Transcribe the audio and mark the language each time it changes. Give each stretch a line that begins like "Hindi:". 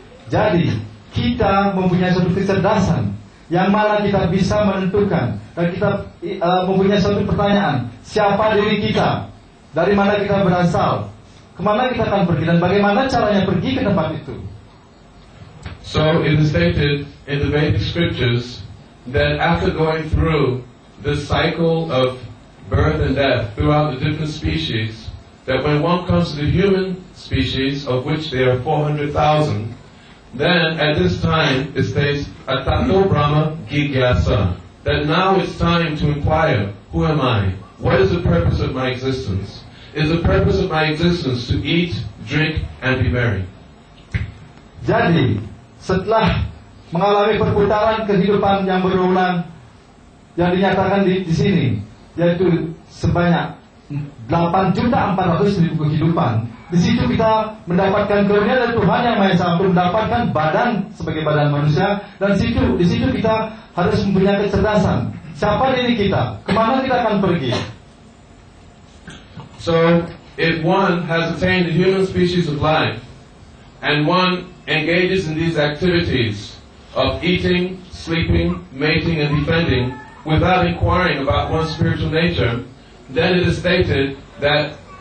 Indonesian: Jadi kita mempunyai suatu kecerdasan yang mana kita bisa menentukan, dan kita mempunyai suatu pertanyaan, siapa diri kita, dari mana kita berasal, kemana kita akan pergi, dan bagaimana caranya pergi ke tempat itu.
English: So it is stated in the Vedic scriptures that after going through the cycle of birth and death throughout the different species, that when one comes to the human species, of which there are 400,000, then at this time it states
Sanskrit: Atato Brahma Gigyasa,
English: that now it's time to inquire, who am I? What is the purpose of my existence? Is the purpose of my existence to eat, drink, and be merry?
Indonesian: Jadi setelah mengalami perputaran kehidupan yang berulang yang dinyatakan di sini, yaitu sebanyak 8.400.000 kehidupan, di situ kita mendapatkan karunia dari Tuhan yang Maha Esa untuk mendapatkan badan sebagai badan manusia, dan di situ kita harus mempunyai kecerdasan. Siapa diri kita? Kemana kita akan pergi?
English: So, if one has attained the human species of life, and one engages in these activities of eating, sleeping, mating, and defending, without inquiring about one's spiritual nature, then it is stated that